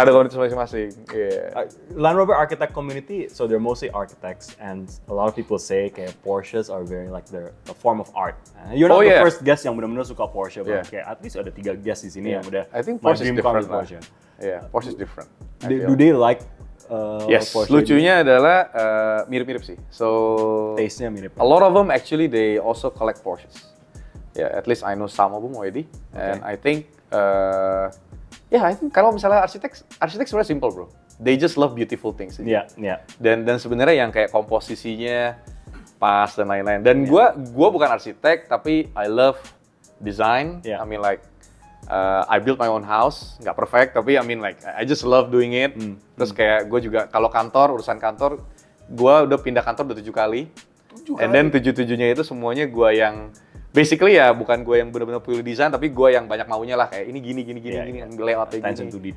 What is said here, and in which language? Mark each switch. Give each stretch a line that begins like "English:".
Indonesian: Ada komunitas masing-masing.
English: Land Rover architect community, so they're mostly architects, and a lot of people say
Indonesian: kayak
English: Porsches are very like they're a form of art. You're not the first guest
Indonesian: yang benar-benar suka
English: Porsche, but kayak at least
Indonesian: ada 3 guest di sini yang udah.
English: I think Porsche is different lah. Porsche is different. Do they like yes, Porsche?
Indonesian: Lucunya adalah mirip-mirip sih.
English: So
Indonesian: taste-nya mirip.
English: A lot of them actually they also collect Porsches. At least I know some of them already, and I think
Indonesian: I think kalau misalnya arsitek sebenarnya simple bro.
English: They just love beautiful things.
Indonesian: Iya. Dan sebenarnya yang kayak komposisinya pas dan lain-lain. Dan gua bukan arsitek, tapi
English: I love design. I mean like I built my own house,
Indonesian: nggak perfect, tapi
English: I mean like I just love doing it.
Indonesian: Terus kayak gue juga kalau urusan kantor, gue udah pindah kantor udah 7 kali.
English: And then
Indonesian: 7-7-nya itu semuanya gue yang basically ya bukan gue yang benar-benar pilih desain, tapi gue yang banyak maunya lah, kayak ini gini, layoutnya gini.